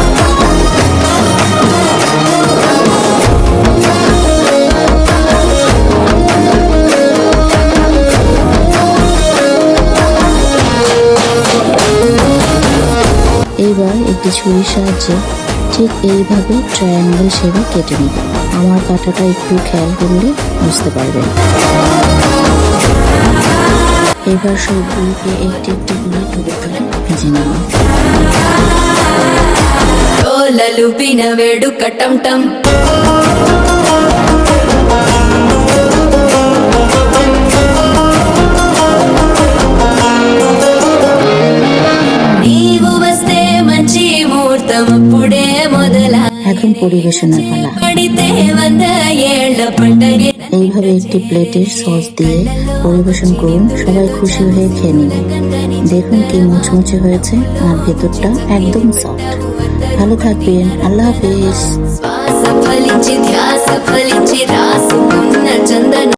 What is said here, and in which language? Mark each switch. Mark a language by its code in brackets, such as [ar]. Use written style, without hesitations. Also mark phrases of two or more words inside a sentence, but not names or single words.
[bn] এইবার একটি ছুরির সাহায্যে ঠিক এইভাবে [en] triangle shape [bn] কেটে নেব। আমার কাটাটা একটু খেয়াল করলে বুঝতে পারবেন। এবার সবগুলোকে একটি একটি করে ডুবে ফেলে ভেজে নেব। [te] డోలలు విన వేడుక టం టం నీవు వస్తే మంచి ముహూర్తం అప్పుడే మొదలా [bn] এখন পরিবেশনের পালা। [te] పడితే 100 ఏళ్ల పండగే। [bn] এইভাবে একটি প্লেটের সস দিয়ে পরিবেশন করুন, সবাই খুশি হয়ে খেয়ে নেবে। দেখুন কি মুচমুচে হয়েছে আর ভেতরটা একদম সফট। ভালো থাকবেন, আল্লাহ হাফেজ। [te] శ్వాస ఫలించి ధ్యాస ఫలించి రాసుకున్న చందన